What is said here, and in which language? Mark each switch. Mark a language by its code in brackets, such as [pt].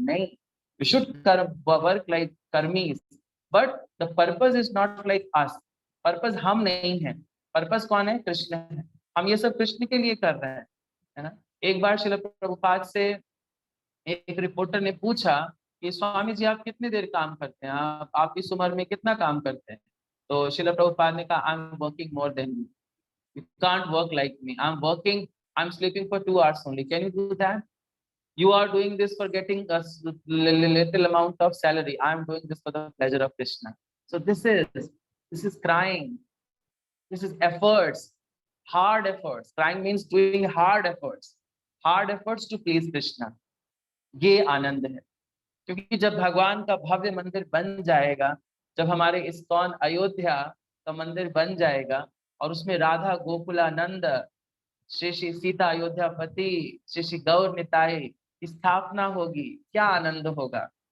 [en] नहीं, we should work like कर्मीज, but the purpose is not like us. [hi] Purpose हम नहीं है, पर्पज कौन है? कृष्ण है। हम ये सब कृष्ण के लिए कर रहे हैं, है ना। एक बार श्रील प्रभुपाद से एक रिपोर्टर ने पूछा कि स्वामी जी आप कितनी देर काम करते हैं, आप इस उम्र में कितना काम करते हैं? तो श्रील प्रभुपाद ने कहा [en] I am working more than you, you can't work like me, I'm sleeping for 2 hours only, can you do that? You are doing this for getting a little amount of salary, I am doing this for the pleasure of Krishna. So this is crying, this is efforts, hard efforts. Crying means doing hard efforts. Hard efforts to please Krishna, [hi] ये आनंद है। क्योंकि जब भगवान का भव्य मंदिर बन जाएगा, जब हमारे इस्कॉन अयोध्या का मंदिर बन जाएगा और उसमें राधा गोकुलानंद, श्री श्री सीता अयोध्यापति, श्री श्री गौर निताई की स्थापना होगी, क्या आनंद होगा।